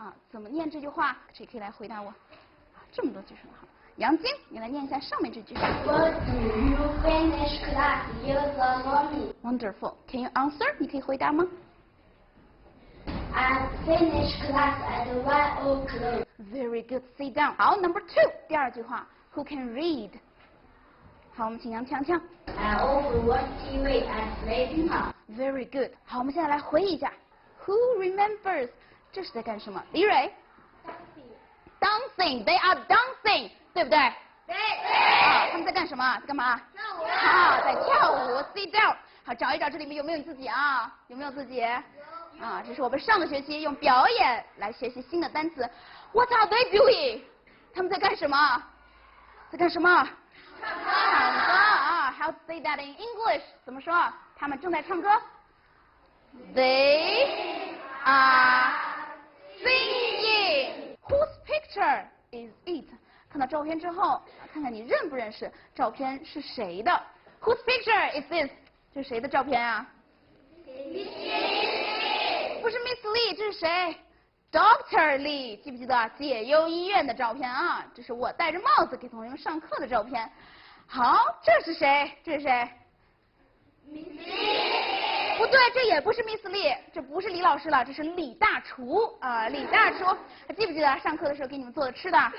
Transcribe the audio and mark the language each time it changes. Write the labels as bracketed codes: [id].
[zh] 怎么念这句话？谁可以来回答我？这么多句说的好。杨晶，你来念一下上面这句。 [en] What do you finish class use the morning? Wonderful. Can you answer? [zh] 你可以回答吗 [en] I finish class at 1 o'clock. ？Very good. Sit down. [zh] 好 ， [en] Number 2， [zh] 第二句话。 [en] Who can read？ [zh] 好，我们请杨强强。 [en] I often watch TV and sleeping. Very good. [zh] 好，我们现在来回忆一下。 [en] Who remembers？ [zh] 这是在干什么？李蕊。 [en] Dancing. They are dancing. [zh] 对不对？对。啊，他们在干什么？在干嘛？跳舞。啊，在跳舞。 [en] Sit down。 [zh] 好，找一找这里面有没有你自己啊？有没有自己？啊，这是我们上个学期用表演来学习新的单词。 [en] What are they doing？ [zh] 他们在干什么？在干什么？唱歌啊 ！ [en] How to say that in English？ [zh] 怎么说？他们正在唱歌。 [en] They are singing. Whose picture is it？ [zh] 看到照片之后，看看你认不认识照片是谁的。 [en] Whose picture is this？ [zh] 这是谁的照片啊？不是 [en] Miss Lee， [zh] 这是谁 ？Dr. Lee， 记不记得解忧医院的照片啊？这是我戴着帽子给同学们上课的照片。好，这是谁？这是谁 ？ [en] Miss Lee。 [zh] 不对，这也不是 Miss Lee， 这不是李老师了，这是李大厨啊，李大厨，记不记得上课的时候给你们做的吃的？